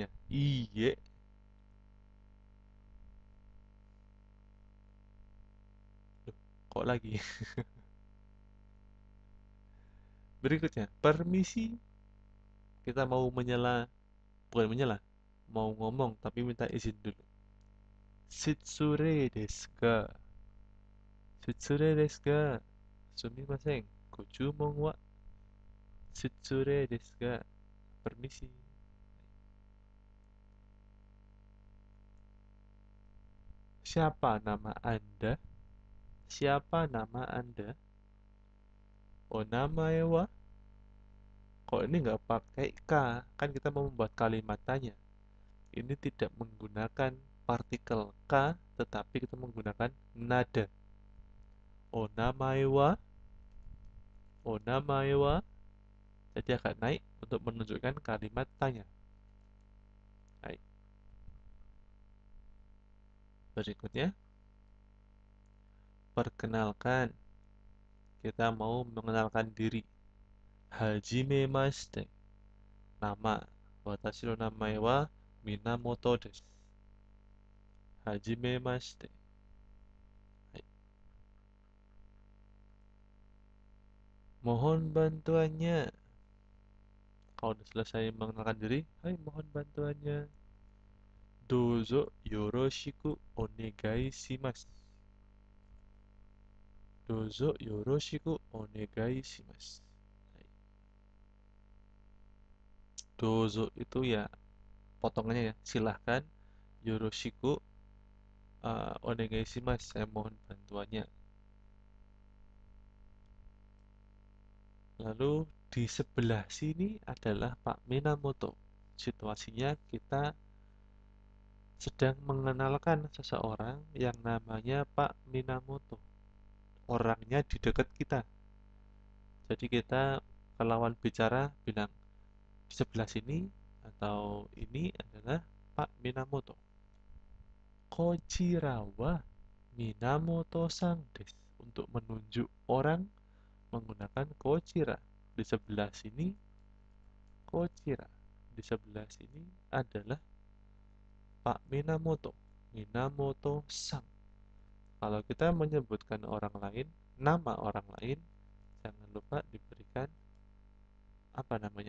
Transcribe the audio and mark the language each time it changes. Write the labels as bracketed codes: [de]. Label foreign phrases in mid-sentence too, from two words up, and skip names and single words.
[id] Iye. Loh, kok lagi? Berikutnya, permisi. Kita mau menyela, bukan menyela, mau ngomong tapi minta izin dulu. [ja] 失礼ですか？失礼ですか? Sumimasen. ご注文は失礼ですか? [id] Permisi. Siapa nama Anda? Siapa nama Anda? [ja] お名前は? [id] Kok ini nggak pakai K? Kan kita mau membuat kalimat tanya. Ini tidak menggunakan partikel K, tetapi kita menggunakan nada. [ja] お名前は？お名前は? [id] Jadi agak naik untuk menunjukkan kalimat tanya. Baik. Berikutnya, perkenalkan. Kita mau mengenalkan diri. [ja] Hajimemashite. [id] Nama. [ja] Watashi no namae wa Minamoto desu. Hajimemashite. [id] Baik. Mohon bantuannya. Kalau sudah selesai mengenalkan diri, hai mohon bantuannya. [ja] どうぞよろしくお願いします. どうぞよろしくお願いします. [id] Dozo itu ya potongannya ya, silahkan. [ja] よろしくお願いします, [id] saya mohon bantuannya. Lalu di sebelah sini adalah Pak Minamoto. Situasinya kita sedang mengenalkan seseorang yang namanya Pak Minamoto. Orangnya di dekat kita. Jadi kita ke lawan bicara bilang di sebelah sini atau ini adalah Pak Minamoto. [ja] こちらはMinamotoさんです. [id] Untuk menunjuk orang menggunakan kochira. Di sebelah sini kochira. Di sebelah sini adalah Pak Minamoto. Minamoto-san. Kalau kita menyebutkan orang lain, nama orang lain, jangan lupa diberikan apa namanya?